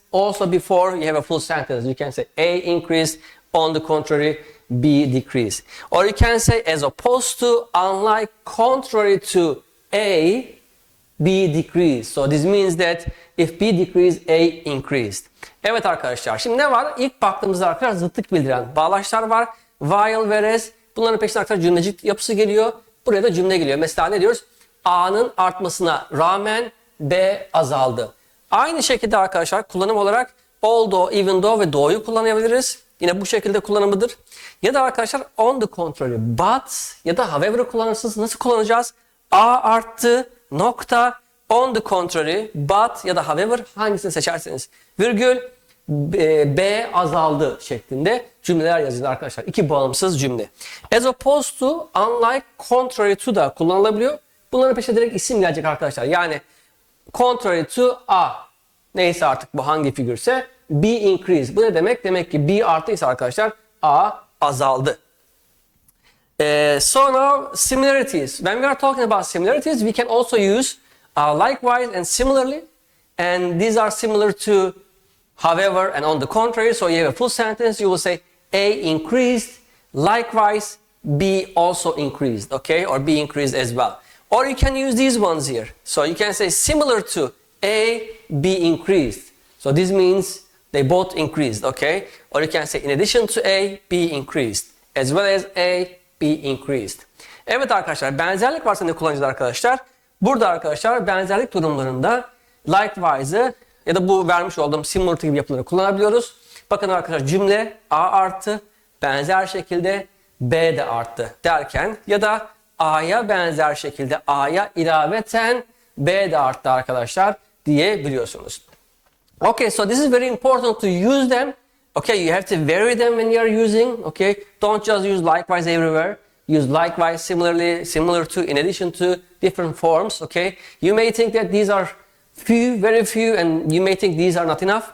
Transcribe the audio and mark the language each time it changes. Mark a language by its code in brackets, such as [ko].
[en] Also before you have a full sentence, you can say A increased, on the contrary, B decreased. Or you can say as opposed to, unlike, contrary to A, B decreased. So this means that if B decreased, A increased. [tr] Evet arkadaşlar, şimdi ne var? İlk baktığımızda arkadaşlar zıtlık bildiren bağlaçlar var. While, whereas. Bunların peşinden arkadaşlar cümlecik yapısı geliyor. Buraya da cümle geliyor. Mesela ne diyoruz? A'nın artmasına rağmen B azaldı. Aynı şekilde arkadaşlar kullanım olarak although, even though ve though'yu kullanabiliriz. Yine bu şekilde kullanımıdır. Ya da arkadaşlar on the contrary, but ya da however'ı kullanırsınız. Nasıl kullanacağız? A arttı, nokta, on the contrary, but ya da however hangisini seçerseniz. Virgül, B azaldı şeklinde cümleler yazılır arkadaşlar. İki bağımsız cümle. As opposed to, unlike, contrary to da kullanılabiliyor. Bunların peşine direkt isim gelecek arkadaşlar. Yani contrary to a. Neyse artık bu hangi figürse b increased. Bu ne demek? Demek ki b artıysa arkadaşlar a azaldı. [en] So now similarities. When we are talking about similarities, we can also use likewise and similarly. And these are similar to however and on the contrary. So you have a full sentence. You will say A increased, likewise B also increased, okay? Or B increased as well. Or you can use these ones here. So you can say similar to A, B increased. So this means they both increased, okay? Or you can say in addition to A, B increased. As well as A, B increased. [tr] Evet arkadaşlar, benzerlik varsa ne kullanacağız arkadaşlar? Burada arkadaşlar benzerlik durumlarında likewise'ı ya da bu vermiş olduğum similar to gibi yapıları kullanabiliyoruz. Bakın arkadaşlar cümle A arttı, benzer şekilde B de arttı derken ya da A'ya benzer şekilde A'ya ilaveten B de arttı arkadaşlar diyebiliyorsunuz. [en] Okay, so this is very important to use them. Okay, you have to vary them when you are using. Okay, don't just use likewise everywhere. Use likewise, similarly, similar to, in addition to, different forms. Okay, you may think that these are few, very few, and you may think these are not enough.